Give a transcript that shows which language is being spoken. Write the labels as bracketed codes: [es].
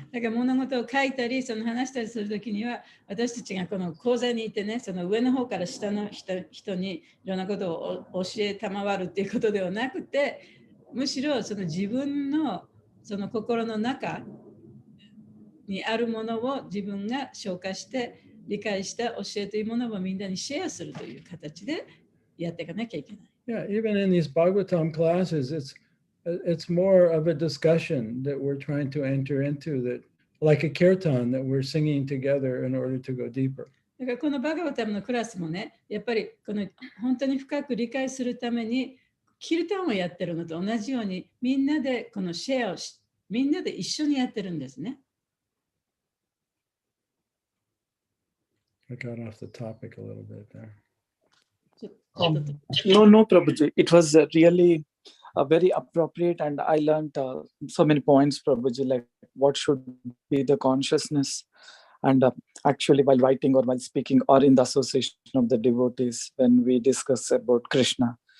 [ja] だから物事を書いたり、その話したりするときには、私たちがこの講座にいてね、その上の方から下の人にいろんなことを教え賜るっていうことではなくて、むしろその自分のその心の中にあるものを自分が消化して理解した教えというものをみんなにシェアするという形でやっていかなきゃいけない。 [en] Yeah, even in these Bhagavatam classes, it's more of a discussion that we're trying to enter into, that like a kirtan that we're singing together in order to go deeper. [ja] だからこのバガバタムのクラスもね、やっぱりこの本当に深く理解するためにキルタンをやってるのと同じようにみんなでこのシェアをみんなで一緒にやってるんですね。 [en] I got off the topic a little bit there. No, Prabhuji. It was really very appropriate, and I learned so many points, Prabhuji, like what should be the consciousness, and actually while writing or while speaking or in the association of the devotees when we discuss about Krishna.